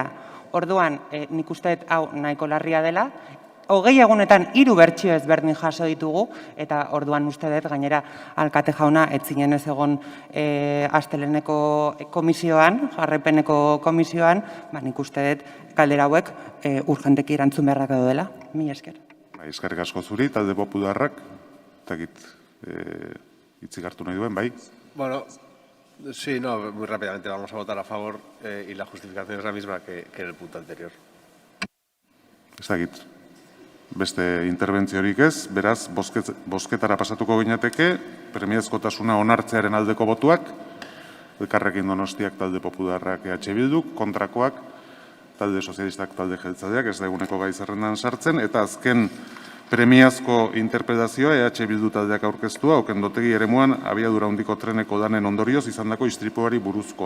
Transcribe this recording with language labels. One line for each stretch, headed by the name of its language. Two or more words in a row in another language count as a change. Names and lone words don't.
Basque: Orduan, nik uste dut hau nahiko larria dela, 20 egunetan 3 bertsio ezberdin jaso ditugu, eta orduan uste dut gainera alkate jauna ez zinen ez egon asteleneko komisioan, jarraipeneko komisioan, nik uste dut galdera hauek urgenteki erantzun beharrak dela. Mila esker. Eskerrik asko zuri, talde popularrak, takit hitzik hartu nahi duen, bai?
Spanish: Bueno, sí, no, muy rápidamente vamos a votar a favor y la justificación es la misma que en el punto anterior.
Basque: Ez dakit. Beste interbentziorik ez, beraz, bozketara pasatuko ginateke, premiazkotasuna onartzearen aldeko botuak, Elkarrekin Donostiak, talde popularrak EH Bilduk, kontrakoak, talde sozialistak, talde jeltzaleak, ez da eguneko gai zerrendan sartzen, eta azken premiazko interpretazioa EH Bildu taldeak aurkeztua, okendotegi eremuan abiadura handiko treneko danen ondorioz izandako istripuari buruzkoa.